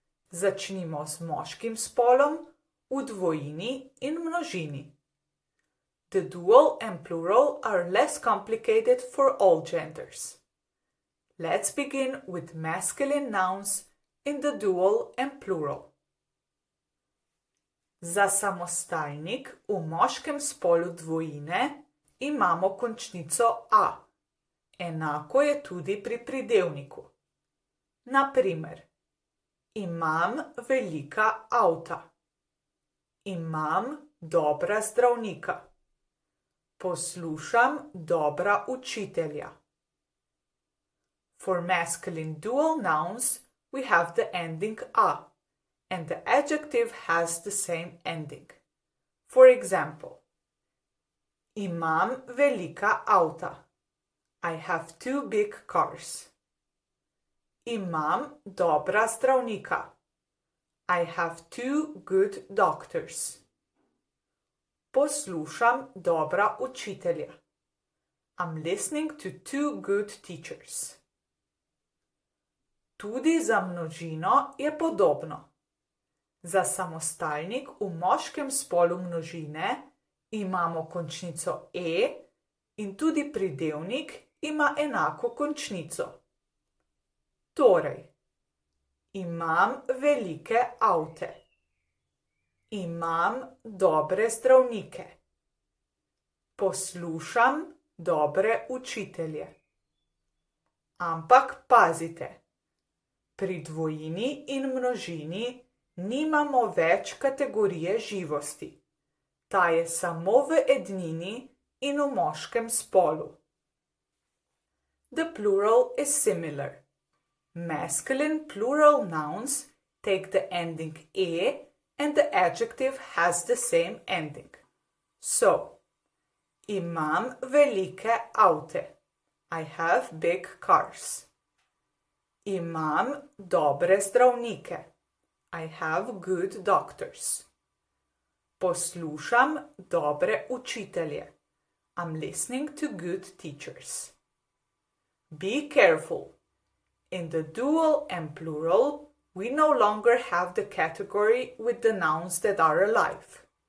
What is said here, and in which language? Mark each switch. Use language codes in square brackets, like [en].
[sl] Začnimo z moškim spolom v dvojini in množini. [en] The dual and plural are less complicated for all genders. Let's begin with masculine nouns in the dual and plural. [sl] Za samostalnik v moškem spolu dvojine imamo končnico a. Enako je tudi pri pridevniku. Na primer, imam velika avta. Imam dobra zdravnika. Poslušam dobra učitelja. [en] For masculine dual nouns, we have the ending a, and the adjective has the same ending. For example, [sl] imam velika avta. [en] I have 2 big cars. [sl] Imam dobra zdravnika. [en] I have 2 good doctors. [sl] Poslušam dobra učitelja. [en] I'm listening to 2 good teachers. [sl] Tudi za množino je podobno. Za samostalnik v moškem spolu množine imamo končnico e in tudi pridevnik ima enako končnico. Torej, imam velike avte. Imam dobre zdravnike. Poslušam dobre učitelje. Ampak pazite, pri dvojini in množini nimamo več kategorije živosti. Ta je samo v ednini in v moškem spolu. [en] The plural is similar. Masculine plural nouns take the ending e and the adjective has the same ending. So, [sl] imam velike avte. [en] I have big cars. [sl] Imam dobre zdravnike. [en] I have good doctors. [sl] Poslušam dobre učitelje. [en] I'm listening to good teachers. Be careful. In the dual and plural, we no longer have the category with the nouns that are alive.